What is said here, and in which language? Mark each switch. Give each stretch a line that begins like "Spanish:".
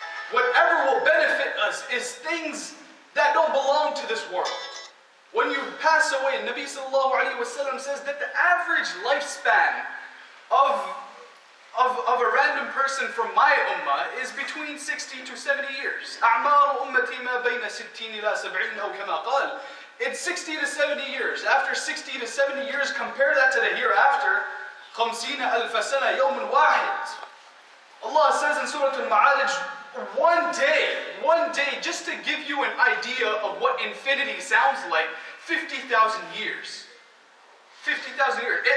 English: Whatever will benefit us is things that don't belong to this world. When you pass away, Nabi sallallahu alayhi wa sallam says that the average lifespan of a random person from my ummah is between 60 to 70 years.
Arabic: أعمار أمتي ما بين 60 إلى 70 أو كما قال.
English: It's 60 to 70 years. After 60 to 70 years, compare that to the hereafter.
Arabic: 50 ألف سنة يوم واحد.
English: Allah says in Surah Al-Ma'arij, one day, just to give you an idea of what infinity sounds like, 50,000 years. 50,000 years.